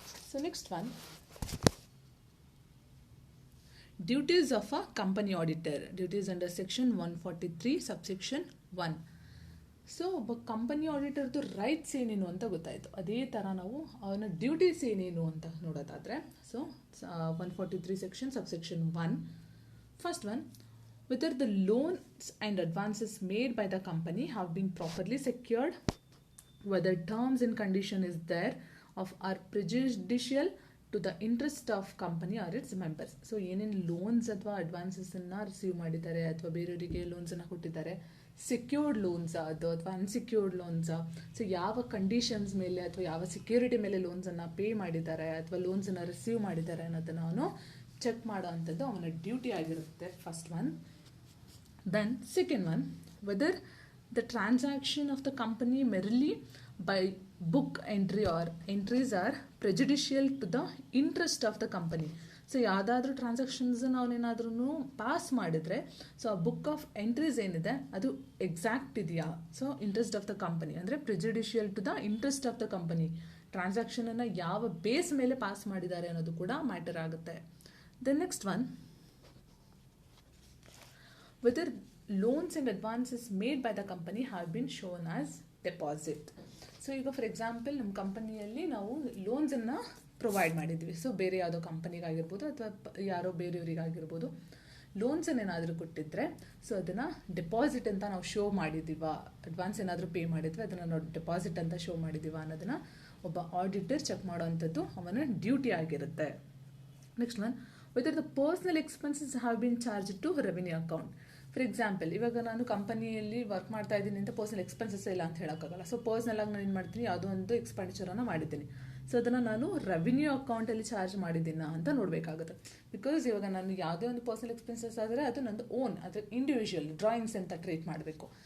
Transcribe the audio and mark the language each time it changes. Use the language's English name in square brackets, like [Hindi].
[English] So next one, duties of a company auditor. Duties under section 143 subsection 1. [Kannada] So ಒಬ್ಬ company ಆಡಿಟರ್ದು rights ಏನೇನು ಅಂತ ಗೊತ್ತಾಯಿತು. ಅದೇ ಥರ ನಾವು ಅವನ ಡ್ಯೂಟೀಸ್ ಏನೇನು ಅಂತ ನೋಡೋದಾದರೆ, so 143 section subsection 1. [English] First one, whether the loans and advances made by the company have been properly secured, whether terms and condition is there are prejudicial to the interest of company or its members. [Kannada] So ಏನೇನು loans ಅಥವಾ ಅಡ್ವಾನ್ಸಸ್ಸನ್ನು receive ಮಾಡಿದ್ದಾರೆ ಅಥವಾ ಬೇರೆಯವರಿಗೆ ಲೋನ್ಸನ್ನು ಕೊಟ್ಟಿದ್ದಾರೆ, secured loans ಅದು ಅಥವಾ unsecured ಲೋನ್ಸಾ, so ಯಾವ conditions ಮೇಲೆ ಅಥವಾ ಯಾವ ಸೆಕ್ಯೂರಿಟಿ ಮೇಲೆ ಲೋನ್ಸನ್ನು ಪೇ ಮಾಡಿದ್ದಾರೆ ಅಥವಾ ಲೋನ್ಸನ್ನು ರಿಸೀವ್ ಮಾಡಿದ್ದಾರೆ ಅನ್ನೋದನ್ನು ಅವನು ಚೆಕ್ ಮಾಡೋ ಅಂಥದ್ದು ಅವನ ಡ್ಯೂಟಿ ಆಗಿರುತ್ತೆ. [English] First one. Then second one, whether the transaction of the company merely by book entry or entries are prejudicial to the interest of the company. [Kannada] So ಯಾವುದಾದ್ರೂ ಟ್ರಾನ್ಸಾಕ್ಷನ್ಸನ್ನು ಅವನೇನಾದ್ರೂ ಪಾಸ್ ಮಾಡಿದರೆ, ಸೊ ಆ ಬುಕ್ ಆಫ್ ಎಂಟ್ರೀಸ್ ಏನಿದೆ ಅದು exact ಇದೆಯಾ, so interest of the company ಅಂದರೆ [English] prejudicial to the interest of the company, [Kannada] ಟ್ರಾನ್ಸಾಕ್ಷನನ್ನು ಯಾವ base ಮೇಲೆ ಪಾಸ್ ಮಾಡಿದ್ದಾರೆ ಅನ್ನೋದು ಕೂಡ ಮ್ಯಾಟರ್ ಆಗುತ್ತೆ. [English] The next one, whether loans and advances made by the company have been shown as deposit. [Kannada] So ಈಗ for example ನಮ್ಮ ಕಂಪನಿಯಲ್ಲಿ ನಾವು ಲೋನ್ಸನ್ನು ಪ್ರೊವೈಡ್ ಮಾಡಿದ್ವಿ. ಸೊ ಬೇರೆ ಯಾವುದೋ ಕಂಪನಿಗಾಗಿರ್ಬೋದು ಅಥವಾ ಯಾರೋ ಬೇರೆಯವರಿಗಾಗಿರ್ಬೋದು ಲೋನ್ಸನ್ನು ಏನಾದರೂ ಕೊಟ್ಟಿದ್ದರೆ, ಸೊ ಅದನ್ನು ಡೆಪಾಸಿಟ್ ಅಂತ ನಾವು ಶೋ ಮಾಡಿದ್ದೀವ, ಅಡ್ವಾನ್ಸ್ ಏನಾದರೂ ಪೇ ಮಾಡಿದ್ವಿ ಅದನ್ನು ನಾವು ಡೆಪಾಸಿಟ್ ಅಂತ ಶೋ ಮಾಡಿದ್ದೀವ ಅನ್ನೋದನ್ನು ಒಬ್ಬ ಆಡಿಟರ್ ಚೆಕ್ ಮಾಡೋವಂಥದ್ದು ಅವನ ಡ್ಯೂಟಿ ಆಗಿರುತ್ತೆ. [English] Next one, whether the personal expenses have been charged to revenue account. [Kannada] For example, ಇವಾಗ ನಾನು ಕಂಪನಿಯಲ್ಲಿ ವರ್ಕ್ ಮಾಡ್ತಾ ಇದ್ದೀನಿ ಅಂತ ಪರ್ಸನಲ್ ಎಕ್ಸ್ಪೆನ್ಸಸ್ ಇಲ್ಲ ಅಂತ ಹೇಳೋಕ್ಕಾಗಲ್ಲ. ಸೊ ಪರ್ಸ್ನಲ್ ಆಗಿ ನಾನು ಏನು ಮಾಡ್ತೀನಿ, ಯಾವುದೋ ಒಂದು ಎಕ್ಸ್ಪೆಂಡಿಚರನ್ನು ಮಾಡಿದ್ದೀನಿ. ಸೊ ಅದನ್ನು ನಾನು ರೆವಿನ್ಯೂ ಅಕೌಂಟಲ್ಲಿ ಚಾರ್ಜ್ ಮಾಡಿದ್ದೀನ ಅಂತ ನೋಡಬೇಕಾಗುತ್ತೆ. ಬಿಕಾಸ್ ಇವಾಗ ನಾನು ಯಾವುದೇ ಒಂದು ಪರ್ಸನಲ್ ಎಕ್ಸ್ಪೆನ್ಸಸ್ ಆದರೆ ಅದು ನಂದು ಓನ್, ಅದು ಇಂಡಿವಿಜುವಲ್ ಡ್ರಾಯಿಂಗ್ಸ್ ಅಂತ ಟ್ರೀಟ್ ಮಾಡಬೇಕು.